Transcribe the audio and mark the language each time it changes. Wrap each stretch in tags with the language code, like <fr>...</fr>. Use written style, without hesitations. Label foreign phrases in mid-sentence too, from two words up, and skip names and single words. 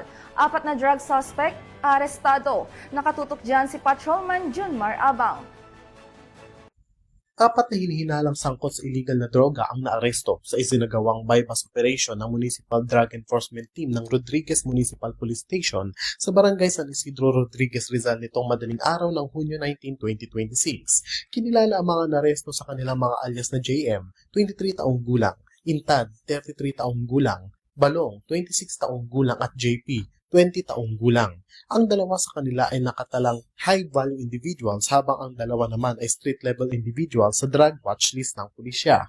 <tl>4 na drug suspect, arestado. Nakatutok dyan si Patrolman Junmar Abang. 4 na hinihinalang sangkot sa illegal na droga ang naaresto sa isinagawang</tl> <en>bypass operation</en> <tl>ng Municipal Drug Enforcement Team ng Rodriguez Municipal Police Station sa Barangay San Isidro, Rodriguez, Rizal nitong madaling araw ng Hunyo 19, 2026. Kinilala ang mga naresto sa kanilang mga alias na JM, 23 taong gulang, Intad, 33 taong gulang, Balong, 26 taong gulang at JP, 20 taong gulang. Ang dalawa sa kanila ay nakatalang</tl> <en>high-value individuals</en> <tl>habang ang dalawa naman ay</tl> <en>street-level individuals</en> <tl>sa</tl> <en>drug watch list</en> <tl>ng pulisya.</tl>